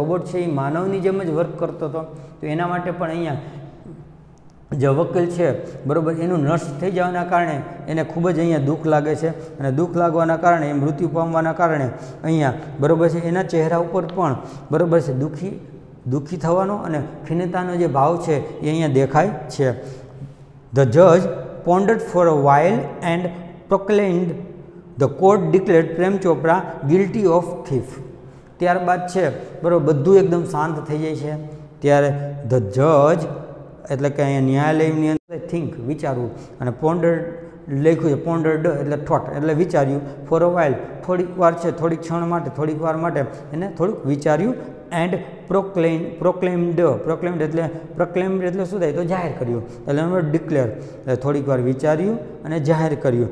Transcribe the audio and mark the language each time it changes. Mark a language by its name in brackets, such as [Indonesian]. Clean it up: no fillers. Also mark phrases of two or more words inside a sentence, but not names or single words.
[Gujarati] રોબોટ છે એ માનવની જેમ જ વર્ક કરતો હતો તો એના માટે પણ અહીંયા જે વકીલ છે બરાબર એનું નષ્ટ થઈ જવાના કારણે એને ખૂબ જ અહીંયા દુઃખ લાગે છે અને દુઃખ લાગવાના કારણે એ મૃત્યુ પામવાના કારણે અહીંયા બરાબર છે એના ચહેરા ઉપર પણ બરાબર છે દુઃખી થવાનો અને ખીનતાનો જે ભાવ છે એ અહીંયા દેખાય છે. [English] the judge pondered for a while and proclaimed the court declared પ્રેમ ચોપરા guilty of thief. [Gujarati] ત્યારબાદ છે બરાબર બધું એકદમ શાંત થઈ જાય છે ત્યારે [English] the judge [Gujarati] એટલે કે અહીંયા ન્યાયાલયની અંદર થિંક વિચારવું અને પોન્ડર્ડ લખ્યું છે પોન્ડર્ડ એટલે થોટ એટલે વિચાર્યું [English] for a while [Gujarati] થોડીક વાર છે થોડીક ક્ષણ માટે થોડીક વાર માટે એને થોડુંક વિચાર્યું [English] and proclaimed [Gujarati] એટલે શું થાય તો જાહેર કર્યું એટલે ડિક્લેર એટલે થોડીક વાર વિચાર્યું અને જાહેર કર્યું.